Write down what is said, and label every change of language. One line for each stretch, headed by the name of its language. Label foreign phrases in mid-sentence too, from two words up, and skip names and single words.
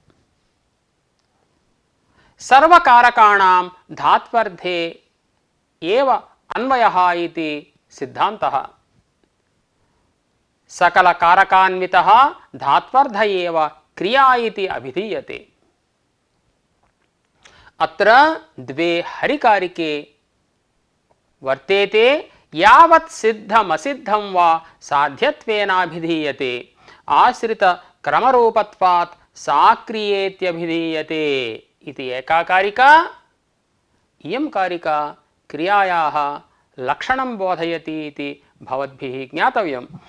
Sanskrit: सर्वकारकाणां धात्वर्धे एव अन्वयः इति सिद्धान्तः। सकलकारकान्वितः धात्वर्ध एव क्रिया इति अभिधीयते। अत्र द्वे हरिकारिके वर्तेते। యావత్ సిద్ధమసిద్ధం వా సాధ్యత్వేనాభిధీయతే ఆశ్రిత క్రమరూపత్వాత్ సాక్రియేత్యభిధీయతే ఇది ఏకాకారికా ఇయం కారికా క్రియాయాః లక్షణం బోధయతి ఇది భవద్భిః జ్ఞాతవ్యం.